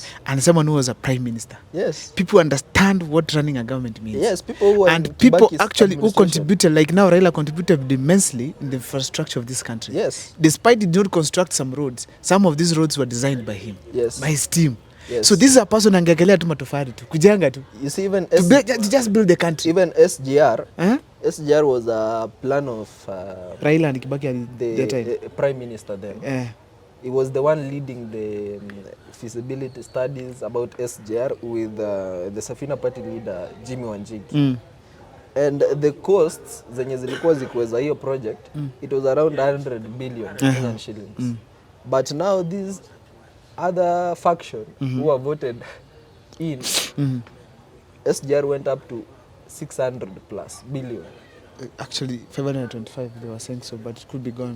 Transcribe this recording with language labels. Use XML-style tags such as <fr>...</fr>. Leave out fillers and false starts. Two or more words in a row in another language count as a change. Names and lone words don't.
<en>And someone who was a prime minister. Yes. People understand what running a government means. Yes, people who and people actually who contributed, like now Raila contributed immensely in the infrastructure of this country. Yes. Despite he did not construct some roads, some of these roads were designed by him. Yes. By his team. Yes. So this is a person</en> <sw>angekelea tu matofari tu, kujanga tu.</sw> <en>You see even just build the country. Even SGR, SGR was a plan of Raila and Kibaki the prime minister then. he was the one leading the feasibility studies about SGR with the Safina Party leader Jimmy Wanjigi. And the costs</en> <sw>zenye zilikuwa zikiweza hiyo</sw> <en>project, it was around 100 billion Kenyan shillings. But now these other faction who are voted in, SGR went up to 600 plus billion. Actually, 525 they were saying so, but it could be gone.</en>